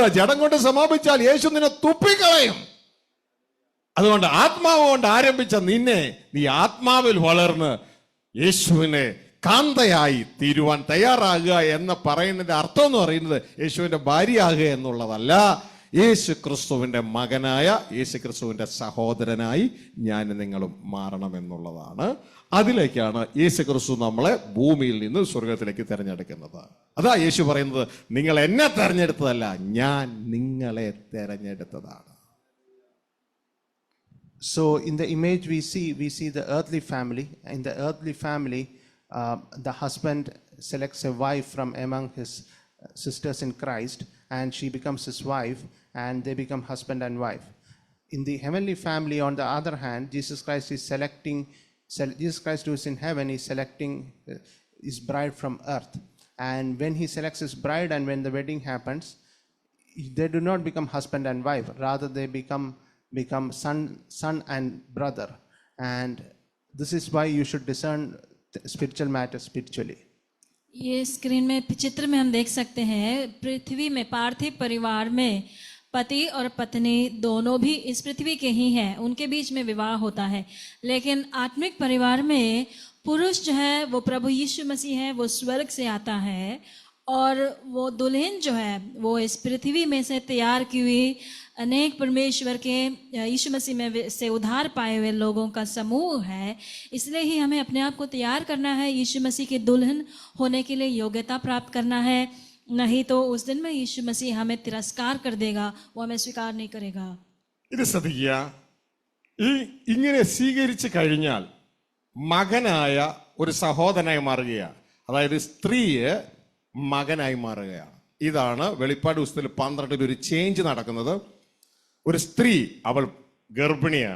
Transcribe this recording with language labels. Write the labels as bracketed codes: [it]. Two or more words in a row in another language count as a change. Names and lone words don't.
[ml] ജഡം കൊണ്ട് സമാപിച്ചാൽ യേശു നിന്നെ തുപ്പിക്കളയും. അതുകൊണ്ട് ആത്മാവ് കൊണ്ട് ആരംഭിച്ച നിന്നെ നീ ആത്മാവിൽ വളർന്ന് യേശുവിനെ കാന്തയായി തീരുവാൻ തയ്യാറാകുക എന്ന് പറയുന്നതിന്റെ അർത്ഥം എന്ന് പറയുന്നത് യേശുവിന്റെ ഭാര്യയാകുക എന്നുള്ളതല്ല, യേശു ക്രിസ്തുവിന്റെ മകനായ, യേശു ക്രിസ്തുവിന്റെ സഹോദരനായി ഞാൻ നിങ്ങളും മാറണമെന്നുള്ളതാണ്. അതിലേക്കാണ് യേശു ക്രിസ്തു നമ്മളെ ഭൂമിയിൽ നിന്ന് സ്വർഗത്തിലേക്ക് തിരഞ്ഞെടുക്കുന്നത്. അതാ യേശു പറയുന്നത്, നിങ്ങൾ എന്നെ തെരഞ്ഞെടുത്തതല്ല, ഞാൻ നിങ്ങളെ തെരഞ്ഞെടുത്തതാണ്. [en] So in the image we see the earthly family. In the earthly family, the husband selects a wife from among his sisters in Christ, and she becomes his wife, and they become husband and wife. In the heavenly family, on the other hand, Jesus Christ who is in heaven is selecting his bride from earth. And when he selects his bride and when the wedding happens, they do not become husband and wife, rather they become son and brother. And this is why you should discern spiritual matters spiritually. [hi] ये स्क्रीन में चित्र में हम देख सकते हैं, पृथ्वी में पार्थिव परिवार में पति और पत्नी दोनों भी इस पृथ्वी के ही हैं, उनके बीच में विवाह होता है। लेकिन आत्मिक परिवार में पुरुष जो है वो प्रभु यीशु मसीह है, वो स्वर्ग से आता है, और वो दुल्हन जो है वो इस पृथ्वी में से तैयार की हुई अनेक परमेश्वर के यीशु मसीह में से उद्धार पाए हुए लोगों का समूह है। इसलिए ही हमें अपने आप को तैयार करना है, यीशु मसीह की दुल्हन होने के लिए योग्यता प्राप्त करना है, नहीं तो उस दिन में यीशु मसीह हमें तिरस्कार कर देगा, वो हमें स्वीकार नहीं करेगा. [ml] ഇത് ശ്രദ്ധിക്കുക, ഇങ്ങനെ സ്വീകരിച്ചു കഴിഞ്ഞാൽ മകനായ ഒരു സഹോദരനായി മാറുകയാണ്, അതായത് സ്ത്രീയെ മകനായി മാറുകയാണ്. ഇതാണ് വെളിപ്പാട് പുസ്തകത്തിൽ 12 ഒരു ചേഞ്ച് നടക്കുന്നത്. ഒരു സ്ത്രീ, അവൾ ഗർഭിണിയാണ്.